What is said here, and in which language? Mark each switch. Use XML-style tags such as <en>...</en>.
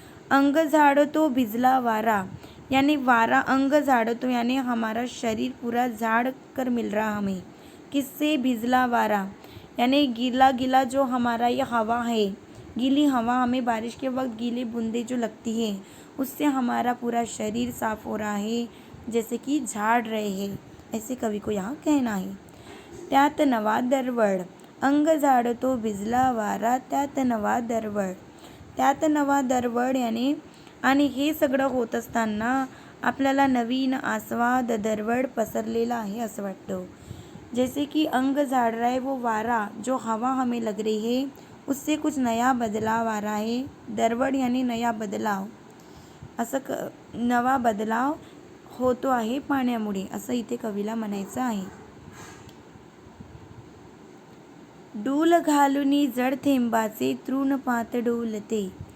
<mr>अंग झाड़तो भिजला वारा,</mr> <hi>यानी वारा अंग झाड़तो यानी हमारा शरीर पूरा झाड़ कर मिल रहा हमें. किससे? भिजला वारा यानी गीला गीला जो हमारा ये हवा है, गीली हवा हमें बारिश के वक्त गीली बूंदे जो लगती है, उससे हमारा पूरा शरीर साफ हो रहा है, जैसे कि झाड़ रहे हैं, ऐसे कवि को यहाँ कहना है.</hi> <mr>त्यात नवा दरवळ, अंग झाड़तो भिजला वारा, त्यात नवा दरवळ. त्यात नवा दरवळ यानी, आणि हे सगळं होत असताना आपल्याला नवीन आस्वाद दरवळ पसरलेला आहे असं वाटतं.</mr> <hi>जैसे कि अंग झाड़ रहा है वो वारा, जो हवा हमें लग रही है, उससे कुछ नया बदलाव आ रहा है.</hi> <mr>दरवळ</mr> <hi>यानी नया बदलाव,</hi> <mr>असं नवा बदलाव होतो आहे पाण्यामुळे, असं इथे कवीला म्हणायचं आहे. डूल घालुनी जड थेंबाचे तृणपात डोलते.</mr>